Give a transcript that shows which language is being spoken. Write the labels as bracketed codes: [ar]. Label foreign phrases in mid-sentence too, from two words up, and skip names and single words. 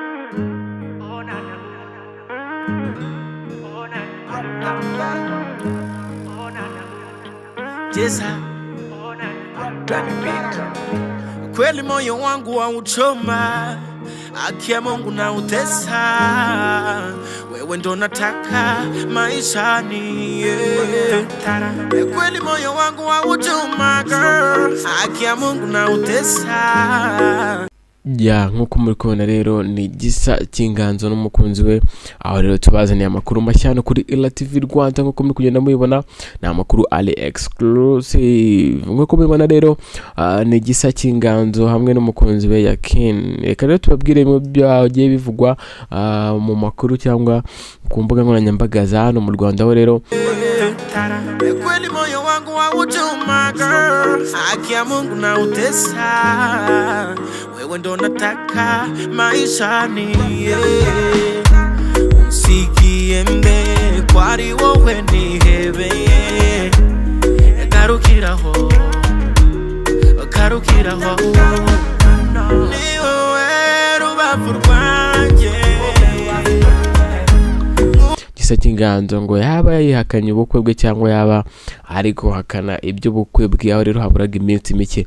[sw] GISA kweli moyo wangu wa uchoma, haki ya Mungu na utesa, wewe ndo nataka maishani, kweli moyo wangu wa uchoma, haki ya Mungu na utesa. [rw] Nkuko muri kubona rero ni GISA Cyinganzo n'umukunzi we, aho rero tubazaniye amakuru mashyano kuri TV Rwanda. Nkuko muri kugenda mubibona ni amakuru ali exclusive. Nkuko mubibona rero ni GISA Cyinganzo hamwe n'umukunzi we Yackin. Reka rero tubabwire mu byagiye bivugwa mu makuru cyangwa ku mbuga nkoranyambaga za hano mu Rwanda. Aho rero [sw] kweli moyo wangu wa uchoma, haki ya Mungu na utesa, wewe ndo nataka maishani, [rw] usikie mbe kwari wowe nihebeye, garukiraho ni wowe rubavu rwanjye. GISA Cyinganzo ngo yaba yihakanye ubukwe bwe cyangwa yaba ari guhakana iby'ubukwe bwe, aho rero haburaga iminsi mike.